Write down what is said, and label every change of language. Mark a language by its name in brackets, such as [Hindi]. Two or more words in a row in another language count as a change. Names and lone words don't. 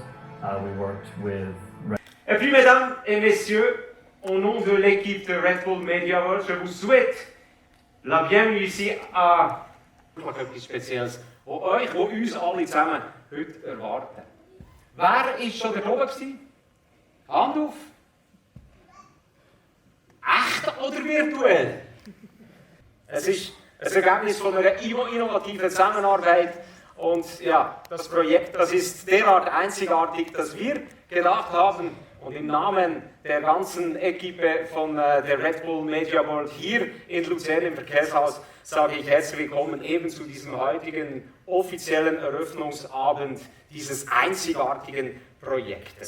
[English] We worked with. [French] Et puis, mesdames et messieurs, au nom de l'équipe de Red Bull Media World, je vous souhaite la bienvenue ici à [German] etwas Spezielles, wo euch, wo uns alle zusammen heute erwarten. Wer ist schon da oben gewesen? Hand auf. Echt oder virtuell? Es ist ein Ergebnis von einer innovativen Zusammenarbeit und ja, das Projekt, das ist derart einzigartig, dass wir gedacht haben und im Namen der ganzen Equipe von der Red Bull Media World hier in Luzern im Verkehrshaus sage ich herzlich willkommen eben zu diesem heutigen offiziellen Eröffnungsabend dieses einzigartigen Projektes.